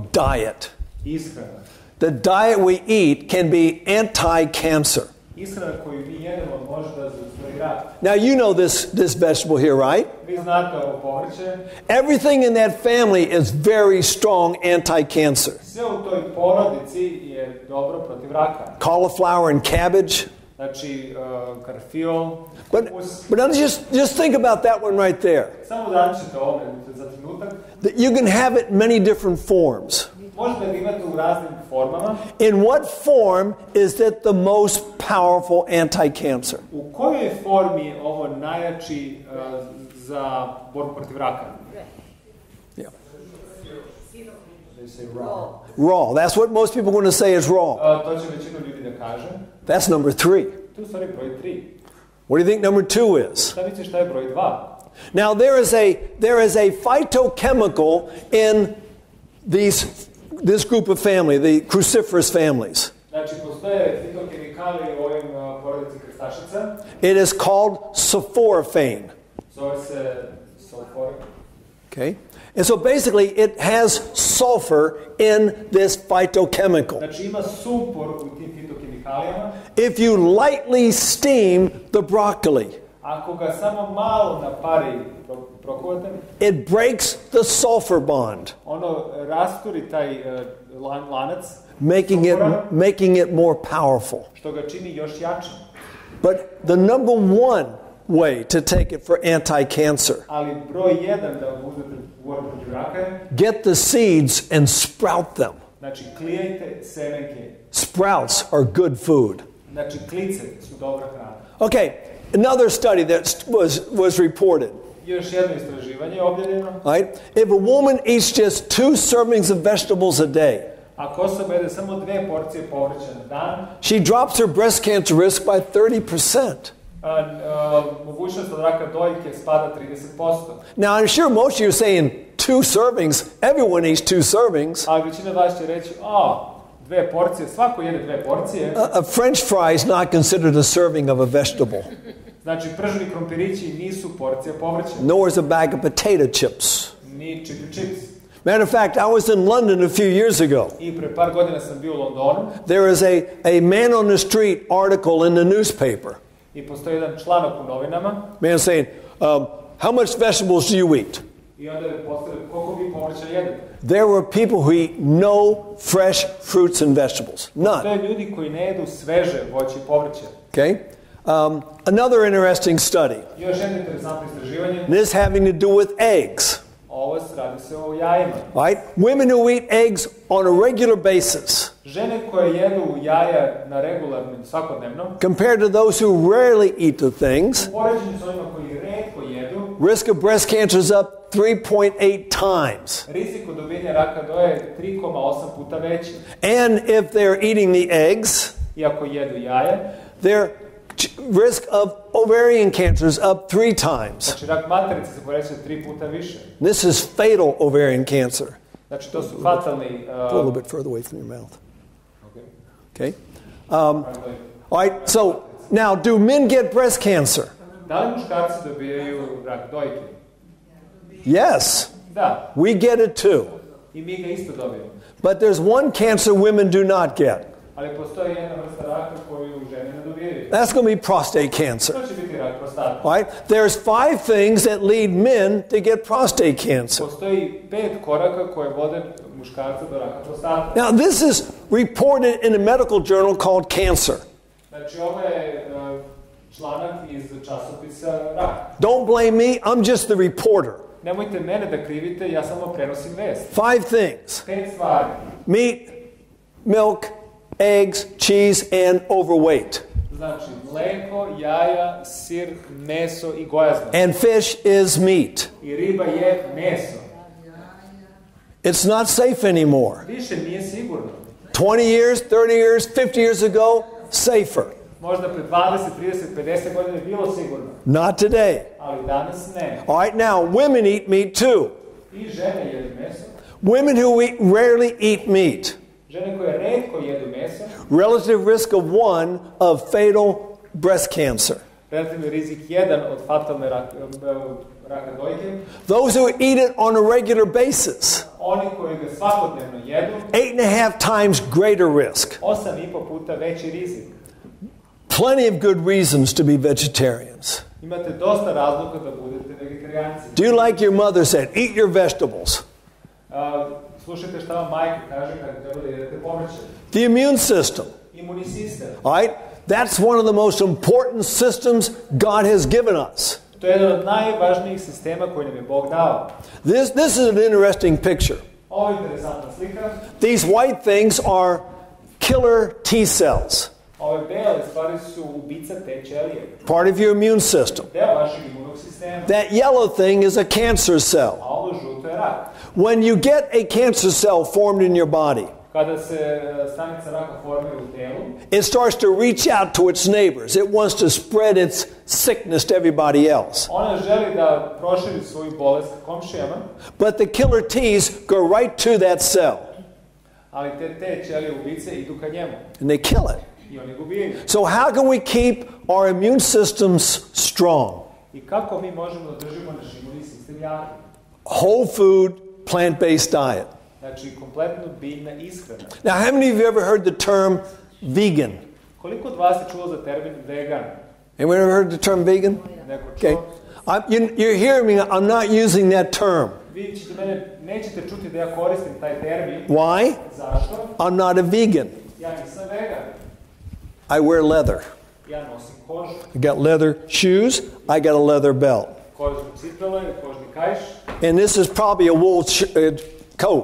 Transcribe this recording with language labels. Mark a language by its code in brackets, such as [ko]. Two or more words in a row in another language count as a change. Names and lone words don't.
[en] Diet. [sr] Ishrana. [en] The diet we eat can be anti-cancer. [sr] Ishrana koju mi jedemo može da zaustavi rak. [en] Now you know this vegetable here, right? [sr] Vi znate ovo povrće. [en] Everything in that family is very strong anti-cancer. [sr] Sve u toj porodici je dobro protiv raka. [en] Cauliflower and cabbage. [sr] Znači, karfiol. [en] But just think about that one right there. [sr] Samo zamislite ovo za trenutak. [en] That you can have it many different forms. [sr] Možete ga imati u raznim formama. [en] In what form is that the most powerful anti-cancer? [sr] U kojoj formi je ovo najjači za borbu protiv raka? [en] Yeah. They say raw. Raw. That's what most people are going to say is raw. [sr] To će većina ljudi da kaže. [en] That's number 3. [sr] Tu stvari broj 3. [en] What do you think number 2 is? [sr] Šta misliš šta je broj 2? [en] Now there is a phytochemical in this group of family, the cruciferous families. [sr] Znači, postoje fitokemikali u ovim porodici krstašica. [en] It is called sulforaphane. [sr] Zove se sulfur. [en] Okay? And so basically it has sulfur in this phytochemical. [sr] Znači, ima sumpor u tim fitokemikalijama. [en] If you lightly steam the broccoli, [sr] Ako ga samo malo na pari prokuvate, [en] it breaks the sulfur bond, [sr] ono rasturi taj lanac, [en] making it more powerful. [sr] što ga čini još jačim. [en] But the number one way to take it for anti-cancer, [sr] Ali broj jedan da uzmete u borbu protiv raka je, [en] get the seeds and sprout them. [sr] znači klijajte semenke. [en] Sprouts are good food. [sr] Znači klice su dobra hrana. [en] Okay, another study that was reported. [sr] Još jedno istraživanje je objavljeno. [en] Right? If a woman eats just 2 servings of vegetables a day, [sr] Ako osoba jede samo 2 porcije povrća na dan, [en] she drops her breast cancer risk by 30%. [sr] Mogućnost od raka dojke spada 30%. [en] Now, I'm sure most of you are saying 2 servings. Everyone eats 2 servings. [sr] A većina vas će reći, 2 porcije, svako jede 2 porcije. [en] A French fry is not considered a serving of a vegetable. [sr] Znači, prženi krompirići nisu porcija povrća. [en] Nor is a bag of potato chips. [sr] Ni [en] chicken chips. Matter of fact, I was in London a few years ago. [sr] I pre par godina sam bio u Londonu. [en] There is a man on the street article in the newspaper. [sr] I postoji jedan članak u novinama. [en] Man saying, how much vegetables do you eat? [sr] I onda je postavljeno koliko vi povrća jedete. [en] There were people who eat no fresh fruits and vegetables. None. [sr] To je ljudi koji ne jedu sveže voće i povrće. [en] Okay? Another interesting study. [sr] Još jedno interesantno istraživanje. [en] This having to do with eggs. [sr] Ovo radi se o jajima. [en] Right? Women who eat eggs on a regular basis, [sr] žene koje jedu jaja na regularnom svakodnevno, [en] compared to those who rarely eat the things, [sr] u poređenju s onima koji retko jedu, [en] risk of breast cancer is up 3.8 times. [sr] rizik od dobijanja raka doje je 3,8 puta veći. [en] And if they're eating the eggs, [sr] I ako jedu jaja, [en] their risk of ovarian cancer is up 3 times. [sr] znači rak materice se poreće 3 puta više. [en] This is fatal ovarian cancer. [sr] Znači to su fatalni... [en] A little bit further away from your mouth. Okay. Okay. All right, so now do men get breast cancer? [sr] Da li muškarci dobijaju rak dojke? [en] Yes. [sr] Da. [en] We get it too. [sr] I mi ga isto dobijemo. [en] But there's one cancer women do not get. [sr] Ali postoji jedna vrsta raka koju žene ne dobijaju. [en] That's going to be prostate cancer. [sr] To će biti rak prostata. [en] All right? There's 5 things that lead men to get prostate cancer. [sr] Postoji 5 koraka koje vode muškarca do raka prostate. [en] Now, this is reported in a medical journal called Cancer. [sr] Znači, ovo je članak iz časopisa Rak. [en] Don't blame me, I'm just the reporter. [sr] Nemojte mene da krivite, ja samo prenosim vest. [en] 5 things. [sr] 5 stvari. [en] Meat, milk, eggs, cheese, and overweight. [sr] Znači, mleko, jaja, sir, meso i gojazno. [en] And fish is meat. [sr] I riba je meso. [en] It's not safe anymore. [sr] Više nije sigurno. [en] 20 years, 30 years, 50 years ago, safer. [sr] Možda pre 20, 30, 50 godina je bilo sigurno. [en] Not today. [sr] Ali danas ne. [en] All right, now, women eat meat too. [sr] I žene jedu meso. [en] Women who rarely eat meat, [sr] Žene koje retko jedu meso, [en] relative risk of 1 of fatal breast cancer. [sr] relativni rizik 1 od fatalne raka dojke. [en] Those who eat it on a regular basis, [sr] Oni koji ga svakodnevno jedu, [en] 8.5 times greater risk. [sr] 8,5 puta veći rizik. [en] Plenty of good reasons to be vegetarians. [sr] Imate dosta razloga da budete vegetarijanci. [en] Do you like your mother said, eat your vegetables? [sr] Slušajte šta vam majka kaže kada treba da jedete povrće. [en] The immune system. [sr] Imunni sistem. [en] All right? That's one of the most important systems God has given us. [sr] To je jedan od najvažnijih sistema koji nam je Bog dao. [en] This is an interesting picture. [sr] Ovo je interesantna slika. [en] These white things are killer T cells, [sr] Ove bele stvari su ubica te ćelije. [en] part of your immune system. [sr] Deo vašeg imunog sistema. [en] That yellow thing is a cancer cell. [sr] A ovo žuto je rak. [en] When you get a cancer cell formed in your body, [sr] Kada se stanica raka formira u telu, [en] it starts to reach out to its neighbors. It wants to spread its sickness to everybody else. [sr] ona želi da proširi svoju bolest komšijama, [en] But the killer T's go right to that cell [sr] ali te ćelije ubice idu ka njemu. [en] and they kill it. [sr] I oni ga ubijaju. [en] So how can we keep our immune systems strong? [sr] I kako mi možemo da držimo naš imunni sistem jakim? [en] Whole food, plant-based diet. [sr] Znači, kompletno biljna ishrana. [en] Now, how many of you ever heard the term vegan? [sr] Koliko od vas je čulo za termin vegan? [en] Anyone ever heard the term vegan? [sr] Neko [en] Okay. [sr] čuo? [en] You're hearing me, I'm not using that term. [sr] Vi ćete mene, nećete čuti da ja koristim taj termin. [en] Why? [sr] Zašto? [en] I'm not a vegan. [sr] Ja nisam vegan. [en] I wear leather. [sr] Ja nosim kožu. [en] I got leather shoes. I got a leather belt. [sr] Kožne cipele, kožni kaiš. [en] And this is probably a wool coat.